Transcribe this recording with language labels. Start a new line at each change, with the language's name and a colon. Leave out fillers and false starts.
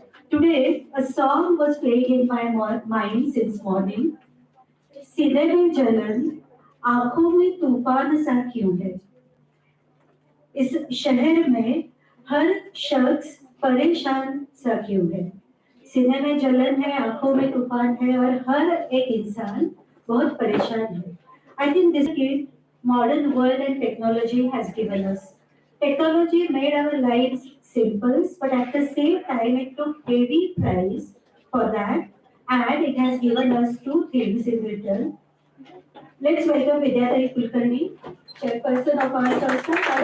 English: Today, a song was playing in my mind since morning.
Hindi: सीने में जलन, आंखों में तूफान सा क्यों है? इस शहर में हर शख्स परेशान सा क्यों है? सीने में जलन है, आंखों में तूफान है और हर एक इंसान बहुत परेशान है.
English: I think this kid, modern world and technology has given us. Technology made our lives simple, but at the same time it took heavy price for that, and it has given us two things in return. Let's welcome Vidyadhari Kulkarni, chairperson of our Samstha.